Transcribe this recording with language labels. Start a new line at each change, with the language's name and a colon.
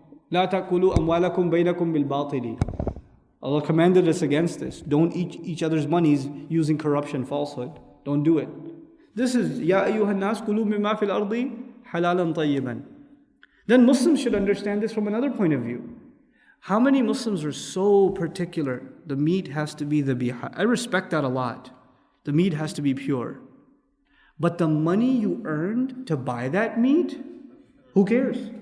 Arabic: لا تأكلوا أموالكم بينكم بالباطل.
English: Allah commanded us against this. Don't eat each other's monies using corruption, falsehood. Don't do it. This is
Arabic: يا أيها الناس كلوا مما في الأرض حلالا طيبا.
English: Then Muslims should understand this from another point of view. How many Muslims are so particular? The meat has to be the biha. I respect that a lot. The meat has to be pure. But the money you earned to buy that meat, who cares?